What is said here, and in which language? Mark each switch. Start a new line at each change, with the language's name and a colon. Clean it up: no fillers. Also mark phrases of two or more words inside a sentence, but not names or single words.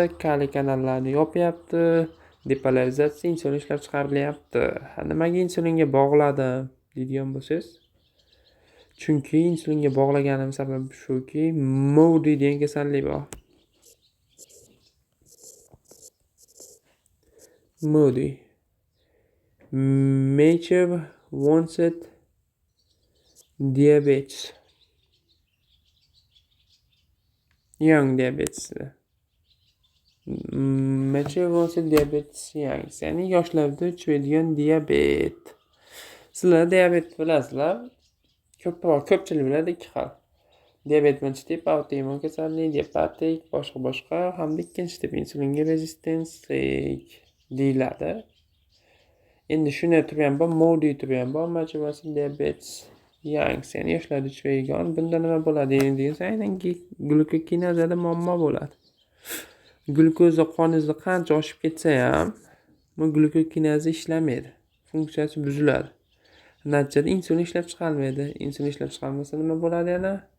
Uzbek: Kaliy kanallarni yopyapti. Depolarizatsiya, insulin ishlab chiqarilyapti. Nimaga insulinga bog'ladim deydigan bo'lsangiz, chunki insulinga bog'laganim sababi shuki, MODY degan kasallik bor. MODY.
English: Mature onset diabetes. Young diabetes. Mature onset diabetes young.
Uzbek: Ya'ni yoshlarda uchraydigan diabet. Sizlar diabet bilasizlar. Ko'pchilik biladi ikki xil. Diabet birinchi tip autoimmun kasallik, diabetik, boshqa hamda ikkinchi tip insulinga rezistenslik deyiladi. Endi shunday turi ham bor, MODY turi ham bor,
English: mature onset diabetes young,
Uzbek: ya'ni yoshlarda uchraydigan. Bunda nima bo'ladi deganda, aynan glukokinazada muammo bo'ladi. Glyukoza qoningizda qancha oshib ketsa ham, bu glukokinaza ishlamaydi. Funksiyasi buziladi. Natijada insulin ishlab chiqarilmaydi. Insulin ishlab chiqarilmasa nima bo'ladi yana?